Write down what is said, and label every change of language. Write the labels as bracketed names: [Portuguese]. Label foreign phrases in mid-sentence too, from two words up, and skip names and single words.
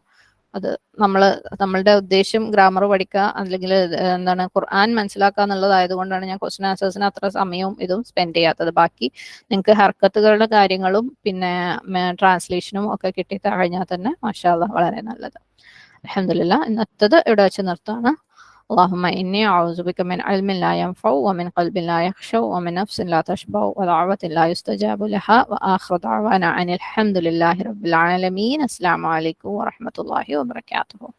[Malayalam] അത് നമ്മളുടെ ഉദ്ദേശം ഗ്രാമർ പഠിക്കുക, അല്ലെങ്കിൽ എന്താണ് ഖുർആൻ മനസ്സിലാക്കുക എന്നുള്ളതായത് കൊണ്ടാണ് ഞാൻ [English] question answers [Malayalam] അത്ര സമയവും ഇതും സ്പെൻഡ് ചെയ്യാത്തത്. ബാക്കി നിങ്ങൾക്ക് ഹർക്കത്തുകളുടെ കാര്യങ്ങളും പിന്നെ ട്രാൻസ്ലേഷനും ഒക്കെ കിട്ടി കഴിഞ്ഞാൽ തന്നെ [Arabic] ما شاء الله [Malayalam] വളരെ നല്ലത്. അൽഹംദുലില്ലാഹ്. ഇന്നത്തത് ഇവിടെ വെച്ച് നിർത്താണ്. [Arabic] اللهم إني أعوذ بك من علم لا ينفع ومن قلب لا يخشع ومن نفس لا تشبع ودعوة لا يستجاب لها وآخر دعوانا أن الحمد لله رب العالمين. السلام عليكم ورحمة الله وبركاته.